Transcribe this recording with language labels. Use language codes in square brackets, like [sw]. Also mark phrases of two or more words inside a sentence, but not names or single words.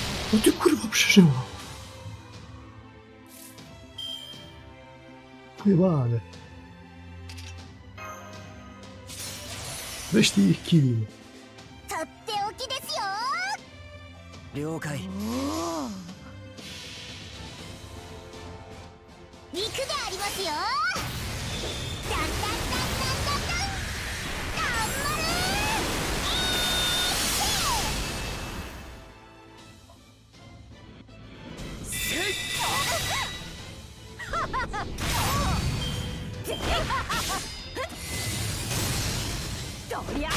[pl] O ty kurwa, przeżyła! Pojebane. Weź ty ich killim. [ja] とっておきですよ。了解。行くでありますよ。ダンダンダンダンダンダン。頑張れ。どりゃ